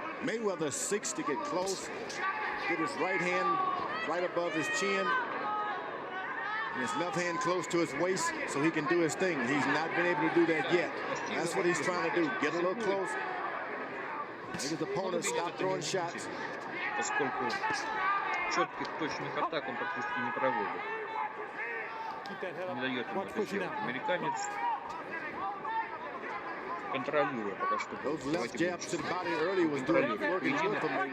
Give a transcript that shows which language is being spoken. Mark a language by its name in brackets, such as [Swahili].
[English] Mayweather seeks to get close, get his right hand right above his chin, and his left hand close to his waist so he can do his thing. He's not been able to do that yet. That's what he's trying to do, get a little close. Make his opponent stop throwing shots. [Russian] Поскольку четких точных атак он практически не проводит. Не дает ему это сделать. Американец, контролируя пока что. [English] Those left jabs to the body early was doing working good for Mayweather.